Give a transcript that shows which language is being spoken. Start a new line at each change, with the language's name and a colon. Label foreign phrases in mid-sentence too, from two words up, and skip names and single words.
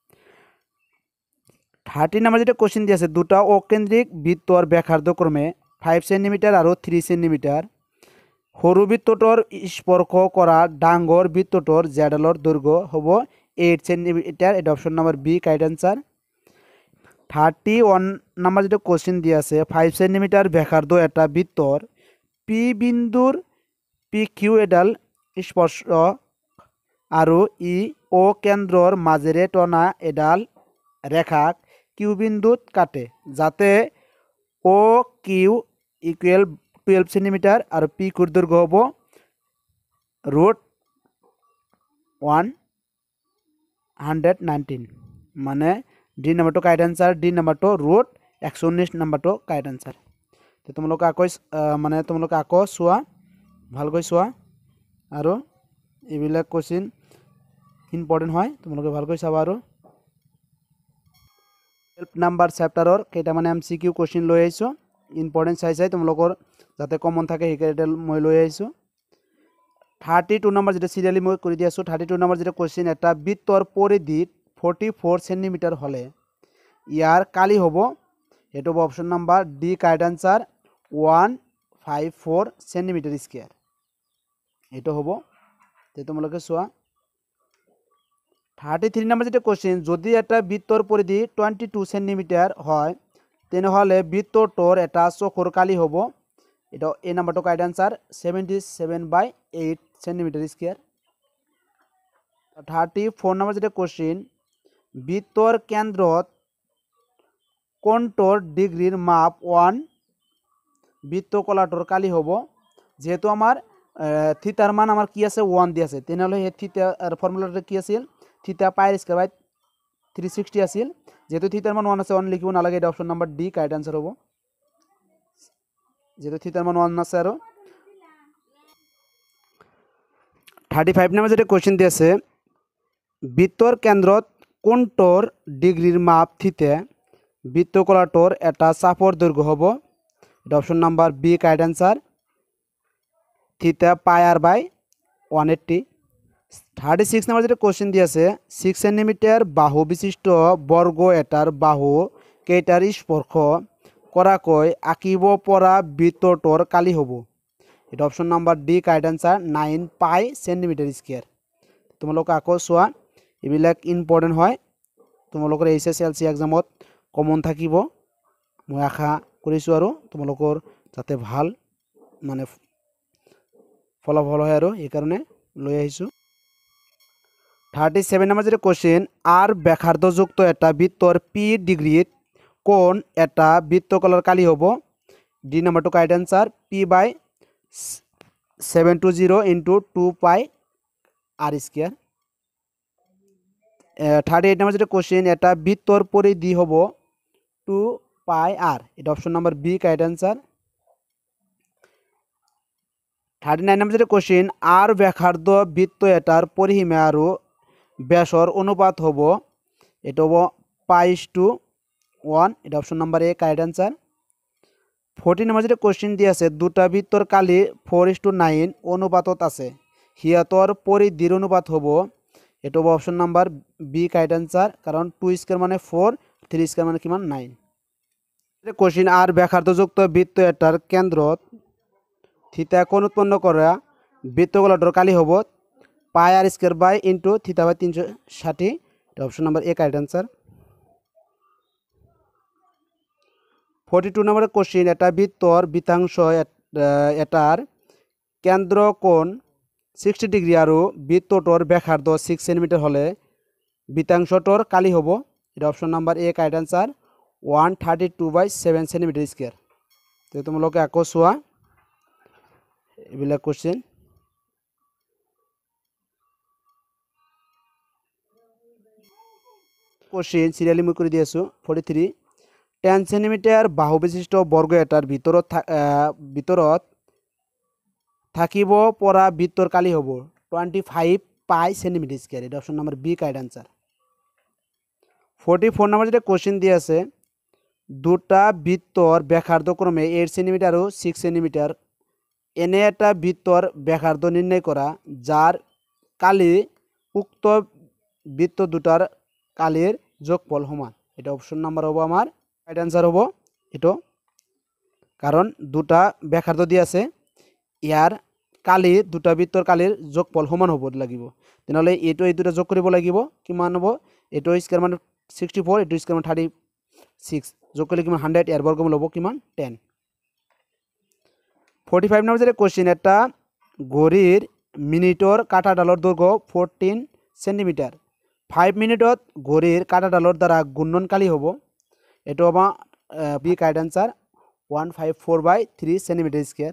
Assamese: 30 নম্বর যেটা কোশ্চেন দিয়েছে দুটা অকেন্দ্রিক বৃত্তর ব্যাসার্ধ ক্রমে 5 সেন্টিমিটার আর 3 সেন্টিমিটার সরু বৃত্তটোর স্পর্শ করা ডাঙর বৃত্তটোর জেডালর দৈর্ঘ্য হব 8 সেন্টিমিটার এটা
English: option number B correct answer
Assamese: 31 নম্বর যেটা কোশ্চেন দিয়ে আছে 5 সেন্টিমিটার ব্যাসার্ধ একটা বৃত্তর পি বিন্দুর পি কিউ এডাল স্পর্শ আর ই ও কেন্দ্রর মাঝেরে টনা এডাল রেখা কিউ বিন্দুত কাটে যাতে ও
English: Q equal 12 centimeter
Assamese: আর পি কুর দৈর্ঘ্য হব √119 মানে ডি নাম্বারটো
English: correct answer
Assamese: ডি নাম্বারটো √119 নাম্বারটো
English: correct answer
Assamese: তো তোমালোকে আকৌ মানে তোমালোকে আকৌ চোৱা ভালকৈ চোৱা আৰু এইবিলাক কোশ্চেন ইম্পৰ্টেণ্ট হয় তোমালোকে ভালকৈ চাবা আৰু
English: help number
Assamese: চেপ্টাৰৰ কেইটামানে
English: MCQ question
Assamese: লৈ আহিছোঁ ইম্পৰ্টেণ্ট চাই তোমালোকৰ যাতে কমন থাকে সেইকেইটা মই লৈ আহিছোঁ 32 নম্বৰ যেটা সিরিয়ালি মই কৰি দি আছোঁ 32 নম্বৰ যেটা কোশ্চেন এটা বৃত্তৰ পৰিধি 44 সেন্টিমিটার হলে ইয়াৰ কালি হ'ব এটো
English: option number D correct answer 154 centimeter square
Assamese: এটো হ'ব তে তোমালোকে চোৱা 33 নম্বৰ যেটা কোশ্চেন যদি এটা বৃত্তৰ পৰিধি 22 সেন্টিমিটার হয় তেনেহলে বৃত্তটোৰ এটা চকুৰ কালি হ'ব এটা এ নাম্বাৰটো
English: correct answer 77/8 centimeter square
Assamese: 34 নম্বৰ যেটা কোশ্চেন বৃত্তৰ কেন্দ্ৰত কোণটোৰ ডিগ্ৰীৰ মাপ 1 বৃত্তকলাটোৰ কালি হ'ব যেহেতু আমাৰ থিটাৰ মান আমাৰ কি আছে 1 দি আছে তেনেহলে এই থিটাৰ ফৰ্মুলাটো কি আছিল
English: theta pi square by 360
Assamese: আছিল যেহেতু থিটার মান 1 আছে 1 লিখিব নালাগে এটা
English: option number D correct answer
Assamese: হ'ব যেহেতু থিটার মান 1 আছে আৰু 35 নম্বৰ যেটা কোশ্চেন দি আছে বৃত্তৰ কেন্দ্ৰত কোণটোৰ ডিগ্ৰীৰ মাপ থিটা বৃত্তকলাটোৰ এটা চাপৰ দৈৰ্ঘ্য হ'ব এটা
English: option number B correct answer theta pi r by 180
Assamese: 36 নম্বর যেটা কোশ্চেন দিয়ে আছে 6 সেন্টিমিটার বাহু বিশিষ্ট বর্গ এটার বাহু কেইটার স্পর্শ কৰাকৈ আঁকিব পৰা বৃত্তটোৰ কালি হ'ব এটা
English: option number D correct answer 9 pi centimeter square
Assamese: তোমালোকে আকৌ চোৱা এইবিলাক ইম্পৰ্টেণ্ট হয় তোমালোকৰ HSLC এক্সামত কমন থাকিব মই আশা কৰিছোঁ আৰু তোমালোকৰ যাতে ভাল মানে ফলাফল হয় আৰু এই কাৰণে লৈ আহিছোঁ 37 নম্বৰ যেটা কোশ্চেন আর ব্যাসার্ধযুক্ত এটা বৃত্তর পি ডিগ্রিত কোণ এটা বৃত্তকলার কালি হ'ব ডি নাম্বারটো
English: correct answer p/720 × 2 pi r square
Assamese: 38 নম্বর যেটা কোশ্চেন এটা বৃত্তর পরিধি হ'ব
English: 2 pi r
Assamese: এটা
English: option number B correct answer
Assamese: 39 নম্বর যেটা কোশ্চেন আর ব্যাসার্ধ বৃত্ত এটার পরিসীমা আৰু ব্যাসর অনুপাত হ'ব এটা হ'ব π/1 এটা
English: option number A correct answer
Assamese: 40 নম্বর যেটা কোশ্চেন দিয়ে আছে দুটা বৃত্তর কালি 4:9 অনুপাতত আছে সিহঁতৰ পৰিধিৰ অনুপাত হ'ব, এইটো হ'ব
English: option number B correct answer,
Assamese: কারণ 2 স্কয়ার মানে 4, 3 স্কয়ার মানে কিমান 9। কোশ্চিন আর ব্যাসার্ধযুক্ত বৃত্ত এটার কেন্দ্রত থিতা কোণ উৎপন্ন করা বৃত্তগোলকটির কালি হব
English: pi r square by into theta by 360, option number A correct answer.
Assamese: 42 নম্বরের কোশ্চিন, এটা বৃত্তর বৃত্তাংশ এটার কেন্দ্র কোণ 60 ডিগ্রি আর বৃত্তটর ব্যাসার্ধ 6 সেন্টিমিটার হলে বৃত্তাংশটর কালি হব, এটা
English: option number A correct answer 132/7 centimeter square.
Assamese: তো তোমালোকে আকৌ চোৱা এইবিলাক কোশ্চিন। কোশ্চিন সিরিয়ালি মই কৰি দি আছো। 43 10 সেন্টিমিটার বাহু বিশিষ্ট বর্গ এটার ভিতৰত থাকিব পৰা বৃত্তৰ কালি হব
English: 25 pi centimeter square,
Assamese: এটা
English: option number B correct answer.
Assamese: 44 নম্বর যেটা কোশ্চিন দিয়ে আছে, দুটা বৃত্তর ব্যাসার্ধ ক্রমে 8 সেন্টিমিটার ও 6 সেন্টিমিটার এনে একটা বৃত্তর ব্যাসার্ধ নির্ণয় করা যার কালি উক্ত বৃত্ত দুটার কালির যোগফল সমান, এটা
English: option number
Assamese: হবো আমার
English: right answer
Assamese: হবো এটা, কারণ দুটা ব্যাসার্ধ দিয়ে আছে ইয়ার কালি দুটা বৃত্তর কালির যোগফল সমান হব লাগিব, তেনেহলে এইটো এই দুটা যোগ কৰিব লাগিব, কিমান হব এইটো স্কয়ার মানে 64, এইটো স্কয়ার মানে 36, যোগ করলে কিমান 100, এর বর্গমূল হব কিমান 10। 45 নম্বর যেটা কোশ্চিন, একটা ঘড়ির মিনিটর কাঁটা ডালর দৈর্ঘ্য 14 সেন্টিমিটার 5 মিনিটত ঘড়ির কাঁটা ডালর দ্বারা গুণনকালী হব, এটা হব
English: B correct answer 154/3 centimeter square.